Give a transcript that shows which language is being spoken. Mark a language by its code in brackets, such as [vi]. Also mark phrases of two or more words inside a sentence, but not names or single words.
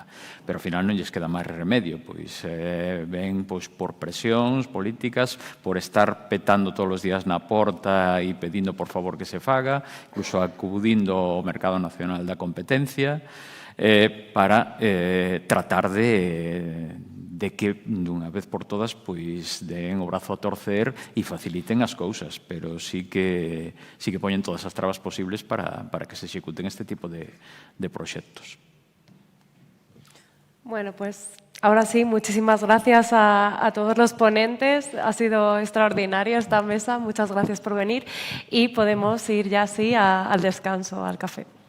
[gl] Pero ao final non lles queda máis remedio, pois ven por presións políticas, por estar petando todos os días na porta e pedindo por favor que se faga, incluso acudindo ao mercado nacional da competencia, para tratar de que dunha vez por todas pois den o brazo a torcer e faciliten as cousas, pero sí que poñen todas as trabas posibles para que se executen este tipo de proxectos. [es] Bueno, pues ahora sí, muchísimas gracias a todos los ponentes. Ha sido extraordinaria esta mesa. Muchas gracias por venir y podemos ir ya así al descanso, al café.